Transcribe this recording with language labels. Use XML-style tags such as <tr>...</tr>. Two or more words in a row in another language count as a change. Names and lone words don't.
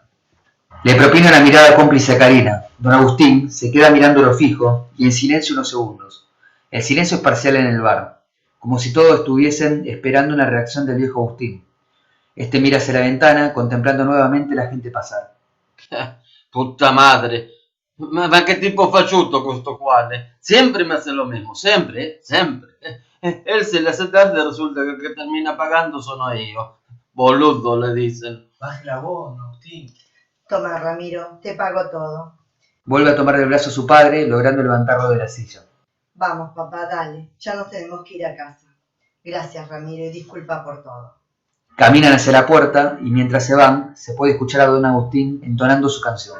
<es>Le propina una mirada cómplice a Karina. Don Agustín se queda mirándolo fijo y en silencio unos segundos. El silencio es parcial en el bar, como si todos estuviesen esperando una reacción del viejo Agustín. Este mira hacia la ventana, contemplando nuevamente la gente pasar. Puta madre.</es> <it>Ma che tipo faciuto questo qua?</it> <es>Sempre me hace lo mismo, sempre. Él se le hace tarde y resulta que el que termina pagando</es> <it>sono io.</it> <es>Boludo, le dicen. Baje la voz, Don Agustín. Toma, Ramiro, te pago todo. Vuelve a tomar del brazo a su padre, logrando levantarlo de la silla. Vamos, papá, dale. Ya nos tenemos que ir a casa. Gracias, Ramiro, y disculpa por todo. Caminan hacia la puerta y mientras se van, se puede escuchar a Don Agustín entonando su canción.</es>